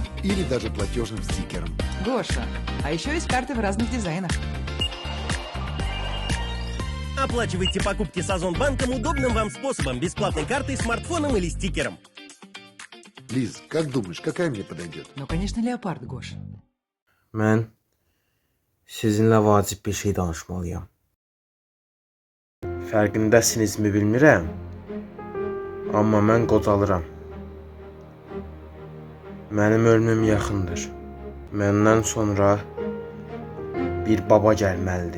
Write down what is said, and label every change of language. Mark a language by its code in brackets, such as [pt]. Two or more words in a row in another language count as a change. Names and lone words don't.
[ru] или даже платежным стикером. Гоша. А еще есть карты в разных дизайнах. Оплачивайте покупки с Озонбанком удобным вам способом, бесплатной картой, смартфоном или стикером. Лиз, как думаешь, какая мне подойдет? Ну, конечно, леопард, Гош. [az] Mən sizinlə vacib bir şey danışmalıyam. Fərqindəsinizmi bilmirəm, amma mən qocalıram. Mənim ölümüm yaxındır. Məndən sonra bir baba gəlməlidir.